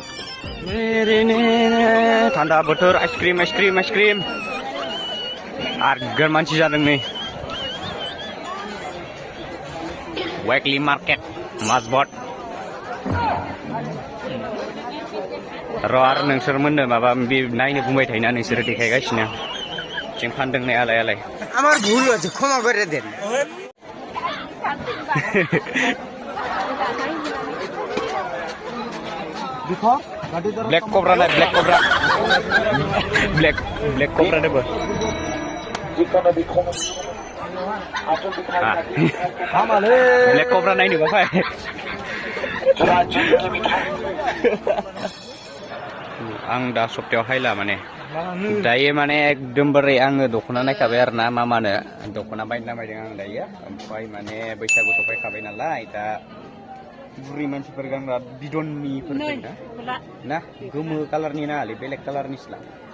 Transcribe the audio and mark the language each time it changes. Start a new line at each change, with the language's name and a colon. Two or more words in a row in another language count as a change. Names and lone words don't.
Bodo: थान्दा बोथोर आइसक्रिम आइसक्रिम आइसक्रिम आगोर मानसि जादों नै
English: weekly market
Bodo: माजबाट र' आरो नोंसोर मोननो माबा नायनो बुंबाय थायोना नोंसोरो देखायगासिनो जों फानदों नै आलाय आलाय
Bangla: আমার ভুল হয়েছে ক্ষমা করে দেন
Bodo: ब्लैक कोबरा ना ब्लैक कोबरा ब्लैक कोबरा देबो ब्लैक कोबरा नायनो बाफाय आं दा सप्तायाव हायला माने दायो माने एकदमबारे आङो दख'ना नायखाबाय आरो ना मा मानो दख'ना बायनो नामायदों आं दायो ओमफ्राय माने बैसागु सफायखाबाय नालाय दा बुरि मानसिफोर गानग्रा बिदननिफोर दं ना गोमो कालारनि नाङालै बेलेग कालारनिसो लां